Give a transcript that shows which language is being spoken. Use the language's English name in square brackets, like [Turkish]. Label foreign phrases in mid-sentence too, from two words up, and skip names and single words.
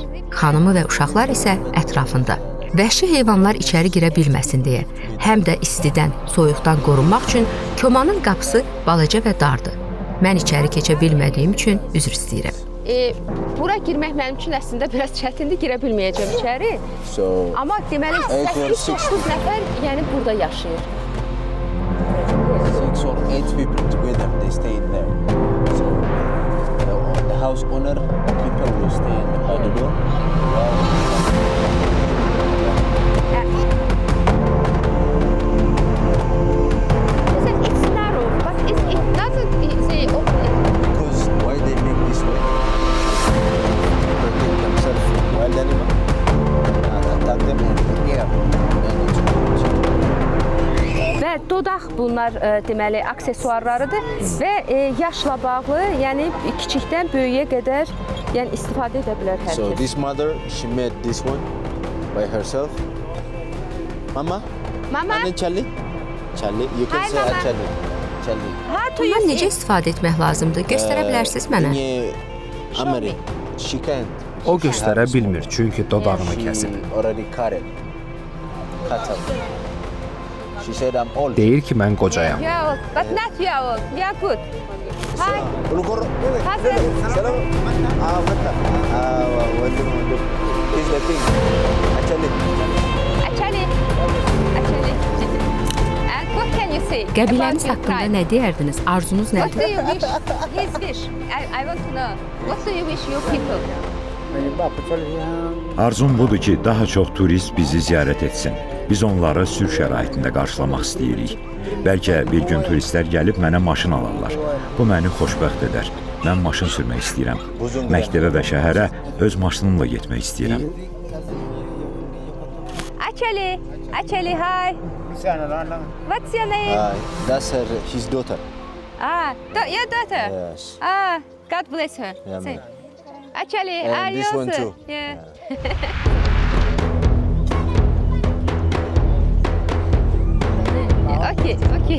[Azerbaijani] Xanımı və uşaqlar isə ətrafında. Vəhşi heyvanlar içəri girə bilməsin deyə, həm də istidən, soyuqdan qorunmaq üçün komanın qapısı balaca və dardır. Mən içəri keçə bilmədiyim üçün üzr istəyirəm. Bura girmək mənim üçün əslində biraz çətindir, girə bilməyəcəm içəri. Amma deməli 8-9 nəfər yəni burada yaşayır. [English] 6 or 8 people together, they stay in there. So the house owner people will stay in the door. It's narrow, but it doesn't say open. Because why they make this way? Protect themselves from wild animal and attack them in the air. [Azerbaijani] Və dodaq bunlar deməli aksesuarlarıdır və yaşla bağlı, yəni kiçikdən böyüyə qədər yəni istifadə edə bilər hər So kəs. [English] this mother, she made this one by herself. Mama? Mama, And then Charlie? Charlie, you can Hi, say Mama. Charlie. Charlie. how to [Azerbaijani] Bundan [English] use [Azerbaijani] necə [English] it? [Azerbaijani] istifadə etmək lazımdır? Göstərə bilərsiniz mənə? [English] Amari, she can't. [Azerbaijani] O göstərə bilmir, çünki dodağını kəsib. [English] She already cut it. Cut out. She said I'm old. [Azerbaijani] Deyir ki, mən qocayam. [English] You are old, but not you are old. You are good. Hi. Hazır. Salam. Mata. Here's the thing. Actually, Actually. And what can you say? [Azerbaijani] Qəbiləniz [English] about your [Azerbaijani] haqqında [English] tribe? [Azerbaijani] nə deyərdiniz? Arzunuz [English] What do [Azerbaijani] nədir? [English] you wish? His wish. I want to know. What do you wish your people? [Azerbaijani] Arzum budur ki, daha çox turist bizi ziyarət etsin. Biz onları sülh şəraitində qarşılamaq istəyirik. Bəlkə bir gün turistlər gəlib mənə maşın alarlar. Bu məni xoşbəxt edər. Mən maşın sürmək istəyirəm. Məktəbə və şəhərə öz maşınımla getmək istəyirəm. [English] Actually, hi. What's your name? that's his daughter. Your daughter. Yes. God bless her. Yeah, Say. man. Actually, And this one also. too. Yeah. Okay.